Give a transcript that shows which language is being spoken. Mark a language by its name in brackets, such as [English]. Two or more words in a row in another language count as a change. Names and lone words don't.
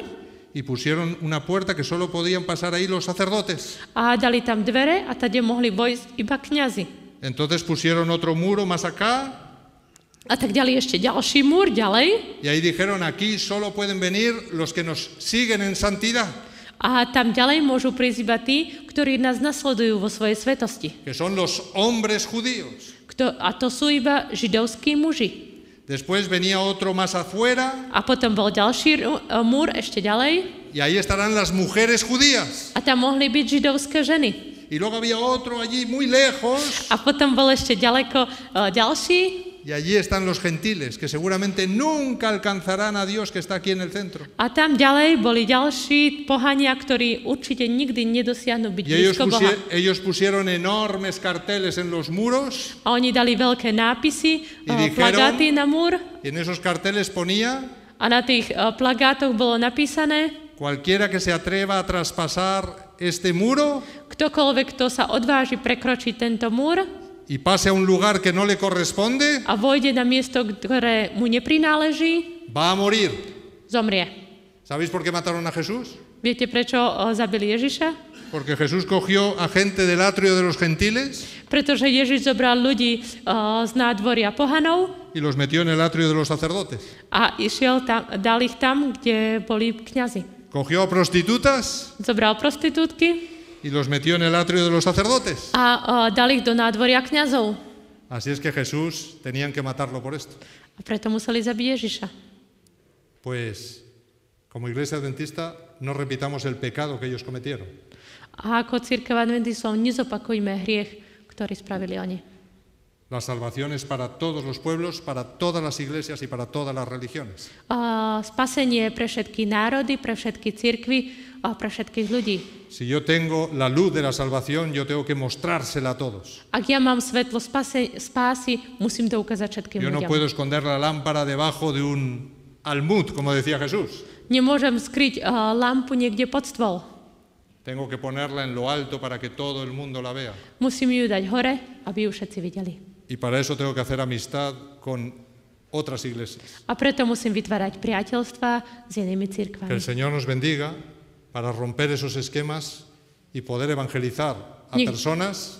[Spanish] y pusieron una puerta que solo podían pasar ahí los sacerdotes. [Slovak] a dali tam dvere a tade mohli vojsť iba kňazi. [Spanish] Entonces pusieron otro muro más acá [Slovak] A tak ďalej ešte ďalší múr, ďalej. [Spanish] y ahí dijeron, aquí solo pueden venir los que nos siguen en santidad, [Slovak] A tam ďalej môžu prísť iba tí, ktorí nás nasledujú vo svojej svetosti. [Spanish] que son los hombres judíos. [Slovak] A to sú iba židovskí muži. [Spanish] Después venía otro más afuera [Slovak] A potom bol ďalší múr ešte ďalej. [Spanish] y ahí estarán las mujeres judías. [Slovak] A tam mohli byť židovské ženy. [Spanish] Y luego había otro allí muy lejos [Slovak] A potom bol ešte ďaleko ďalší. [Spanish] y allí están los gentiles, que seguramente nunca alcanzarán a Dios que está aquí en el centro. [Slovak] A tam ďalej boli ďalší pohania, ktorí určite nikdy nedosiahnu byť [Spanish] Y ellos, [Slovak] blízko Boha. [Spanish] ellos pusieron enormes carteles en los muros [Slovak] A oni dali veľké nápisy, [Spanish] Y dijeron- [Slovak] plagáty na múr. [Spanish] y en esos carteles ponía: [Slovak] A na tých plagátoch bolo napísané, [Spanish] cualquiera que se atreva a traspasar este muro [Slovak] ktokoľvek, kto sa odváži prekročiť tento múr [Spanish] y pase a un lugar que no le corresponde, [Slovak] a vojde na miesto, ktoré mu neprináleží, [Spanish] va a morir. [Slovak] zomrie. [Spanish] ¿Sabéis por qué mataron a Jesús? [Slovak] Viete, prečo zabili Ježiša? [Spanish] Porque Jesús cogió a gente del atrio de los gentiles [Slovak] Pretože Ježiš zobral ľudí z nádvoria pohanov [Spanish] y los metió en el atrio de los sacerdotes. [Slovak] a išiel tam, dal ich tam, kde boli kňazi. [Spanish] Cogió a prostitutas [Slovak] Zobral prostitútky [Spanish] y los metió en el atrio de los sacerdotes. [Slovak] a dal ich do nádvoria kňazov. [Spanish] Así es que Jesús tenían que matarlo por esto. [Slovak] A preto museli zabiť Ježiša. [Spanish] Pues, como iglesia adventista, no repitamos el pecado que ellos cometieron. [Slovak] A ako cirkev adventistov nezopakujme hriech, ktorý spravili oni. [Spanish] La salvación es para todos los pueblos, para todas las iglesias y para todas las religiones. [Slovak] Spasenie pre všetky národy, pre všetky cirkvy a pre všetkých ľudí. [Spanish] Si yo tengo la luz de la salvación, yo tengo que mostrársela a todos. [Slovak] Ak ja mám svetlo spásy, musím to ukázať všetkým [Spanish] Yo no [Slovak] ľuďom. [Spanish] puedo esconder la lámpara debajo de un almud, como decía Jesús. [Slovak] Nemôžem skryť lampu niekde pod stôl. [Spanish] Tengo que ponerla en lo alto para que todo el mundo la vea. [Slovak] Musím ju dať hore, aby ju všetci videli. [Spanish] Y para eso tengo que hacer amistad con otras iglesias. [Slovak] A preto musím vytvárať priateľstva s inými [Spanish] Que [Slovak] cirkvami. [Spanish] el Señor nos bendiga para romper esos esquemas y poder evangelizar a personas